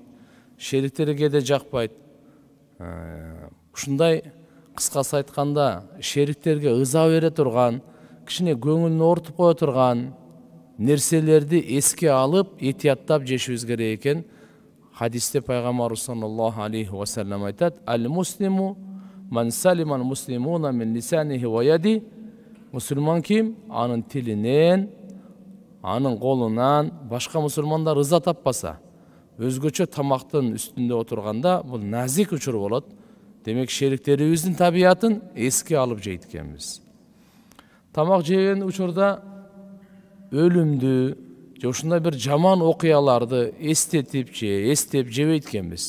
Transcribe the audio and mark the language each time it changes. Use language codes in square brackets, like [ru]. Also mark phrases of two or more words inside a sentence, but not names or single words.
[ky] Шериктерге де жакпайт. Ушундай кыскасы айтканда, шериктерге ыза бере турган, кичине көңүлүн ортуп кое турган нерселерди эске алып, этияттап жешибиз керек экен. Хадисте пайгамбарыбыз [ar] صلى الله عليه وسلم [ky] айтат: [ar] "المسلم من سلم المسلمون من لسانه ويده." [ky] Мусулман ким? Анын тилинен, анын колунан башка мусулмандар ыза таппаса, өзгөчө тамактын үстүндө отурганда бул назик учур болот. Демек, шериктерибиздин табиятын эске алып жейт экенбиз. Тамак жеген учурда өлүмдү же ушундай бир жаман окуяларды эстетип жебейт экенбиз.